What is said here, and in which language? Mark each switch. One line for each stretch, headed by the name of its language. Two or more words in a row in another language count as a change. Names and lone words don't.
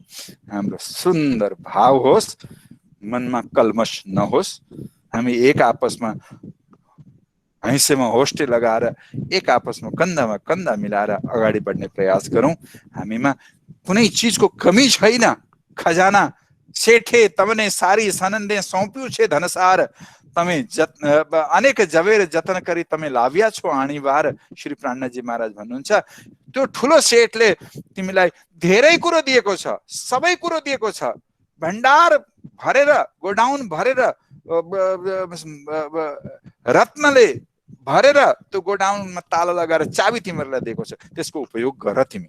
Nepali: हाम्रो सुन्दर भाव होस्, मनमा कल्मश नहोस्। हामी एक आपसमा हैसेमा होस्टे लगाएर एक आपसमा कन्धामा कन्धा मिलाएर अगाडि बढ्ने प्रयास गरौँ। हामीमा कुनै चीजको कमी छैन।
Gujarati: ખજાના સેઠે તમને સારી સનન્દે સૌંપ્યુ છે ધનસાર, તમે અનેક જબેર જતન કરી તમે લાવ્યા છો આણીબાર।
Nepali: श्री प्राणजी महाराज भन्नुहुन्छ त्यो ठुलो सेठले तिमीलाई धेरै कुरो दिएको छ, सबै कुरो दिएको छ, भण्डार भरेर गोडाउन भरेर रत्नले भरेर त्यो गोडाउनमा ताला लगाएर चाबी तिमीहरूलाई दिएको छ, त्यसको उपयोग गर तिमी।